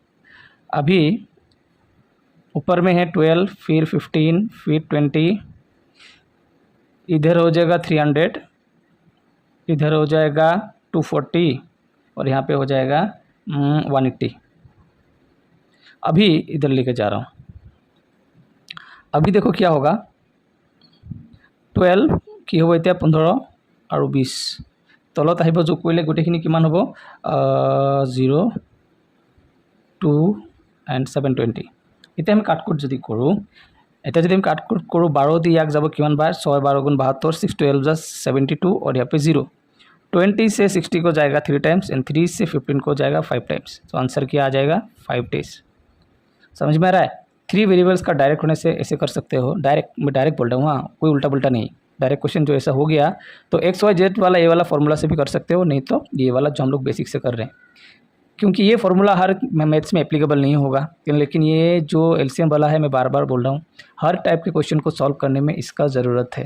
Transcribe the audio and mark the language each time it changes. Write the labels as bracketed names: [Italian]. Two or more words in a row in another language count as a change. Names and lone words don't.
[Hindi] अभी ऊपर में है 12 फिर 15 फिर 20, इधर हो जाएगा 300, इधर हो जाएगा 240 और यहाँ पे हो जाएगा 180। अभी इधर लेके जा रहा हूँ, अभी देखो क्या होगा, [Assamese] 12 কি হ'ব এতিয়া 15 আৰু 20 তলত আহিব, যোগ কৰিলে গোটেইখিনি কিমান হ'ব 0 2 and 720। এতিয়া আমি কাটকুট যদি কৰোঁ, এতিয়া যদি আমি কাটকুট কৰোঁ 12 দি ইয়াক যাব কিমান [Hindi] बार 6 12 गुण 72, 6 12 जा 72 और यहाँ पे 0, 20 से 60 को जाएगा 3 [English] times and [Hindi] 3 से 15 को जाएगा 5 टाइम्स, तो आंसर क्या आ जाएगा 5 डेज। समझ में आ रहा है? 3 वेरिएबल्स का डायरेक्ट होने से ऐसे कर सकते हो, मैं डायरेक्ट बोल रहा हूँ, हाँ कोई उल्टा पुल्टा नहीं, डायरेक्ट क्वेश्चन जो ऐसा हो गया तो [English] x y z [Hindi] वाला ये वाला फॉर्मूला से भी कर सकते हो, नहीं तो ये वाला जो हम लोग बेसिक से कर रहे हैं, क्योंकि ये फार्मूला हर मैथ्स में एप्लीकेबल नहीं होगा, लेकिन ये जो एलसीएम वाला है मैं बार बार बोल रहा हूँ, हर टाइप के क्वेश्चन को सॉल्व करने में इसका ज़रूरत है।